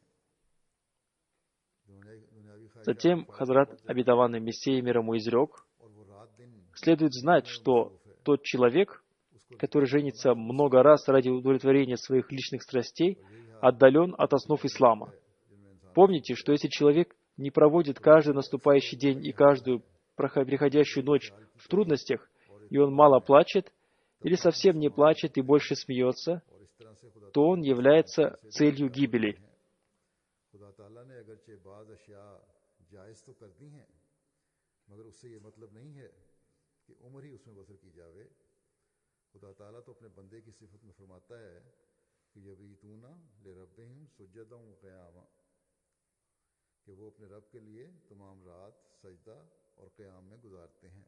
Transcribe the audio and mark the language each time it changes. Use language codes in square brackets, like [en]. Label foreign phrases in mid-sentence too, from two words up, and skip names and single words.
[ru] Затем Хазрат, обетованный Мессия мир ему, изрек: следует знать, что тот человек, который женится много раз ради удовлетворения своих личных страстей, отдален от основ ислама. Помните, что если человек не проводит каждый наступающий день и каждую приходящую ночь в трудностях, и он мало плачет, или совсем не плачет и больше смеется, то он является целью гибели. [ur] خدا تعالیٰ نے اگرچہ بعض اشیاء جائز تو کر دی ہیں، مگر اس سے یہ مطلب نہیں ہے کہ عمر ہی اس میں بسر کی جاوے. خدا تعالیٰ تو اپنے بندے کی صفت میں فرماتا ہے کہ [ar] يبيتون لربهم سجدا وقياما, [ur] کہ وہ اپنے رب کے لیے تمام رات سجدہ اور قیام میں گزارتے ہیں.